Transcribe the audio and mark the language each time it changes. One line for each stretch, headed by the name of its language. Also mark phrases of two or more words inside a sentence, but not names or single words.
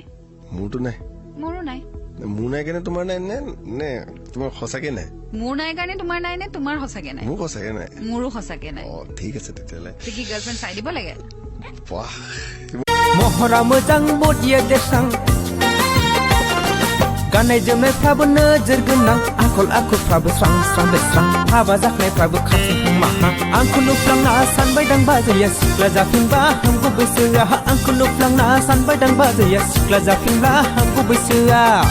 Assamese: মোৰতো নাই মোৰো নাই মোৰ নাই কাৰণে তোমাৰ নাই নে তোমাৰ সঁচাকে নাই মোৰ নাই কাৰণে তোমাৰ নাই নে তোমাৰ সঁচাকে নাই মোৰ সঁচাকে নাই মোৰো সঁচাকে নাই অ ঠিক আছে তেতিয়ালে কি গাৰ্লফ্ৰেণ্ড চাই দিব লাগে বাহ
Bodo: महरा मोजां बडिया देरसां गाननाय जोमनायफ्राबो नोजोर गोनां आखल आखुफ्राबो स्रां स्रां बेस्रां हाबा जाखानायफ्राबो खाथि माहा आंखौ नुफ्लांना सानबायदां बाजैया सिख्ला जाफिनबा हामगौ बैसोआ आंखौ नुफ्लांना सानबायदां बाजैया सिख्ला जाफिनबा हामगौ बैसोआ